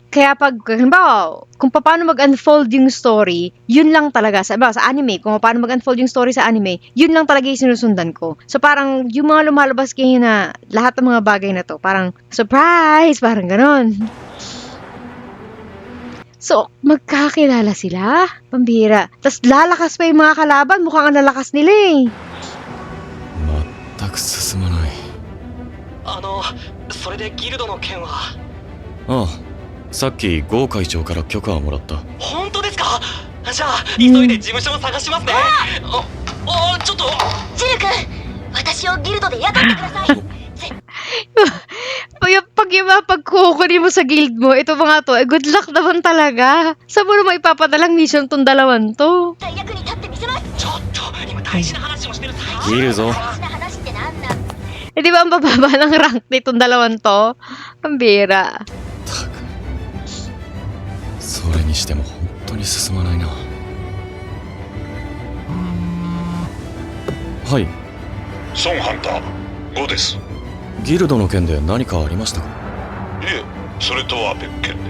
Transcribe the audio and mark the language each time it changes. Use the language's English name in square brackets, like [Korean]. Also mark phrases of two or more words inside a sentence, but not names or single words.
[Filipino] Kaya halimbawa, kung paano mag-unfold yung story, yun lang talaga, sa anime, kung paano mag-unfold yung story sa anime, yun lang talaga yung sinusundan ko. So, parang yung mga lumalabas kayo na lahat ng mga bagay na to, parang surprise, parang ganon. So, magkakilala sila? Pambihira. Tapos lalakas pa yung mga kalaban. Mukhang ang lalakas nila eh. [Japanese] 全く進まない。それでギルドの件は。ああ、さっきゴー会長から許可をもらった。本当ですか？じゃあ急いで事務所を探しますね。ちょっとジル君、私をギルドで雇ってください。 [Filipino] Pag kukunin mo sa guild mo, ito mga to, [English] good luck [Filipino] naman talaga. Saan mo naman ipapadalang mission tong dalawan to? [Japanese] ちょっと今大事な話をしてる最中。いるぞ。 [Filipino] Di ba ang bababa ng rank nitong dalawan to? Pambira. [Japanese] それにしても本当に進まないな。はい。ソンハンター5です。ギルドの件で何かありましたか？いえ、それとは別件で。